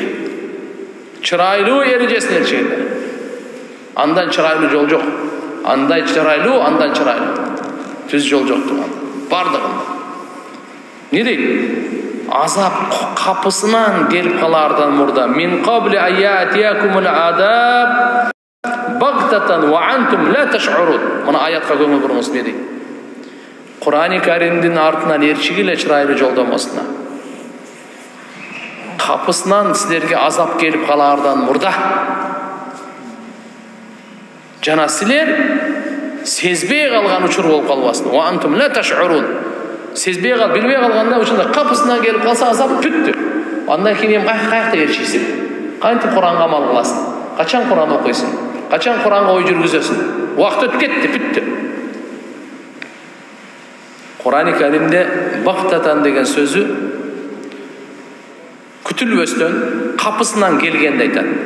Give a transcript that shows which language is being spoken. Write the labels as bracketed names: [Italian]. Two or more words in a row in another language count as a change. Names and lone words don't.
[Kyrgyz] Чырайлуу эрежесин эрчигиле. Андан чырайлуу жол жок. Андай чырайлуу, андан чырайлуу. Түз жол жок турган. Бардыгында. Не дейт? Азап капысынан келип калаардан мурда [Arabic] من قبل أن يأتيكم العذاب بغتة وأنتم لا تشعرون. [Kyrgyz] Мына аятка көңүл буруңуз не дейт? Құр'ан-ы Каримдин артынан эрчигиле чырайлуу жолдомосуна. Капысынан силерге азап келип калаардан мурда. Жана силер сезбей калган учур болуп калбасын. [Arabic] وأنتم لا تشعرون. [Kyrgyz] Сезбей кал, билбей калганда ушунда капысынан келип калса азап бүттү. Андан кийин каякта эрчийсиң? Кантип Куранга амал кыласың? Качан Куран окуйсуң? Качан Куранга ой жүргүзөсүң? Убакыт өтүп кетти, бүттү. Құр'ан-ы Каримде бактатан деген сөзү күтүлбөстөн капысынан келгенди айтат.